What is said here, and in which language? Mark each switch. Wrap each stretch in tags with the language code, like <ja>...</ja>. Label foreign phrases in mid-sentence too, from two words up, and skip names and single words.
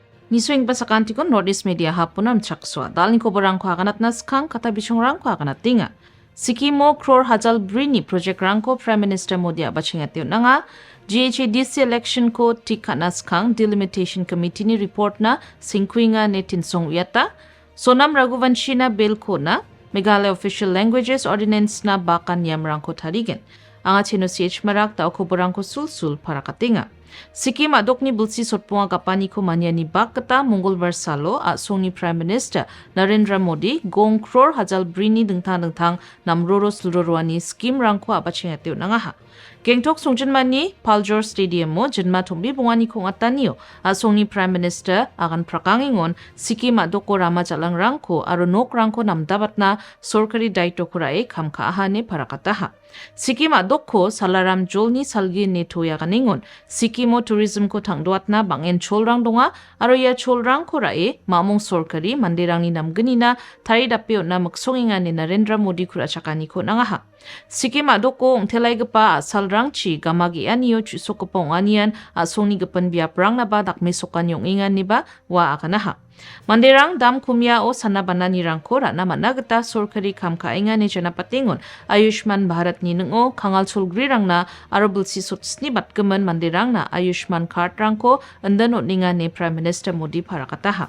<grt>Nisuing basakanti ko Nordis Media hapunam chakswa. Dalin ko barang ko haganat naskang kata bisong rang ko haganat tinga. Sikimo Crore Hajal Brini Project Rangko</grt> <en>Prime Minister</en> <grt>Modi abachingatyo na nga GHADC election ko tika naskang Delimitation Committee ni report na singkwinga netin song uyata. Sonam Raghuvanshi na bill ko na Meghalaya Official Languages Ordinance na bakan yam rangko tarigen. Ang atino CH Marak tao ko barang ko sul-sul para katinga. Sikkim adok ni bulsi sotpunga kapani ko manya ni bakata Mongolbar salo at Songni</grt> <en>Prime Minister</en> <grt>Narendra Modi gong Crore Hajal Brini dengtang namroro slurorwani skim rangko abachingatyo nangaha. Gengtok Songjanmani Paljor Stadium mo jenma thombi bungani kong ataniyo at Songni</grt> <en>Prime Minister</en> <grt>akan prakangingon Sikkim adok ko rama jalang rangko aro nok rangko namdabat na sorkari daito kurae kamkaahane para kataha. Sikkim adok ko salaram jolni salgi netoya kaningon Sikimo tourism ko tangdoat na bangen cholrang donga aro ya cholrang ko rae mamong sorkari mandirang ni namgani na tari dapyo na magsonginga ni Narendra Modi kura chakani ko nangaha. Sikkim adok ko ongtelay gapa salrang chi gamagi aniyo chusok ko pong anian asong ni gapan biaprang na ba dakmesokan yung ingan ni ba wa akanaha. Mandirang dam kumya o sanabana ni rangkora na managata sorkari kamkainga ni janapatingon Ayushman Bharat ni nungo kangal sulgrirang na arabul sisot snibat gemen mandirang na Ayushman card rangko andano ninga ni</grt> <en>Prime Minister</en> <grt>Modi para kataha.</grt>